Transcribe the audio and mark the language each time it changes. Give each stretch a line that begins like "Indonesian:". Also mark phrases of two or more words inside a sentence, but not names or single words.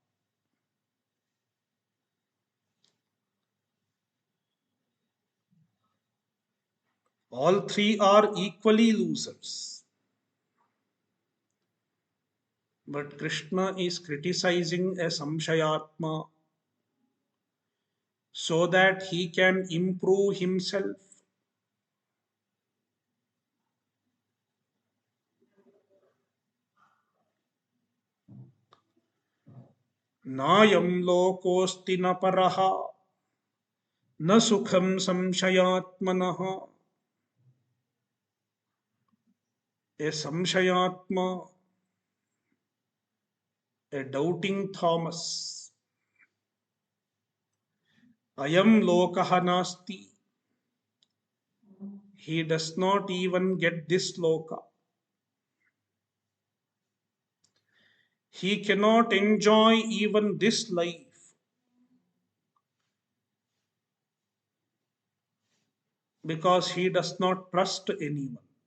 English: All three are equally losers. But Krishna is criticizing a samshayatma so that he can improve himself.
Sanskrit: नायं लोकोऽस्ति न परो न सुखं संशयात्मनः.
English: A samshayatma, a doubting Thomas.
Sanskrit: अयं लोकः नास्ति.
English: He does not even get this loka. He cannot enjoy even this life because he does not trust anyone.